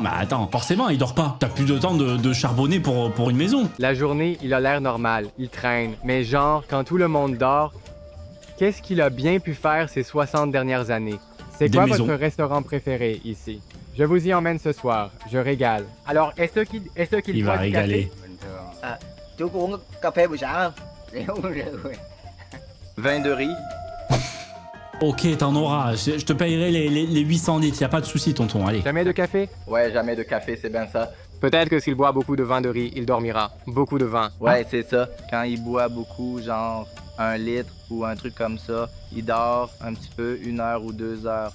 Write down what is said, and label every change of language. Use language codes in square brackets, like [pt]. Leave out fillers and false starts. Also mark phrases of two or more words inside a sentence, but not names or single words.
[fr] Mais attends, forcément, il dort pas. T'as plus de temps de charbonner pour une maison. La journée, il a l'air normal. Il traîne. Mais genre, quand tout le monde dort, qu'est-ce qu'il a bien pu faire ces 60 dernières années? C'est Des quoi maisons. votre restaurant préféré ici? Je vous y emmène ce soir. Je régale. Alors, est-ce qu'il Il va boit du café? régaler. [vi] Chú có uống cà phê buổi sáng không? Để uống rượu. [fr] Vin de riz? Ok, t'en auras. Je te payerai les 800 litres. Y a pas de souci, tonton. Allez. Jamais de café? Ouais, jamais de café, c'est bien ça. Peut-être que s'il boit beaucoup de vin de riz, il dormira. Beaucoup de vin. Ouais, c'est ça. Quand il boit beaucoup, genre 1 litre ou un truc comme ça, il dort un petit peu, 1 heure ou 2 heures.